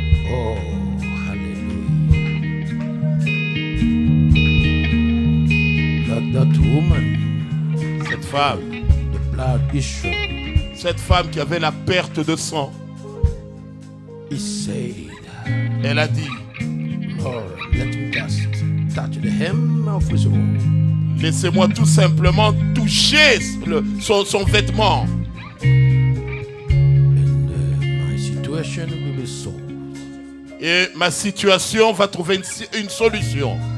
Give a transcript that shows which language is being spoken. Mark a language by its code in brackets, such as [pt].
[en] Oh, hallelujah. Like that woman, [fr] Cette femme. [en] the blood issue, [fr] Cette femme qui avait la perte de sang. [en] he said, [fr] Elle a dit, [en] Lord, let me just touch the hem of his robe. [fr] laissez-moi tout simplement toucher son vêtement. [en] And my situation will be solved. [fr] Et ma situation va trouver une solution.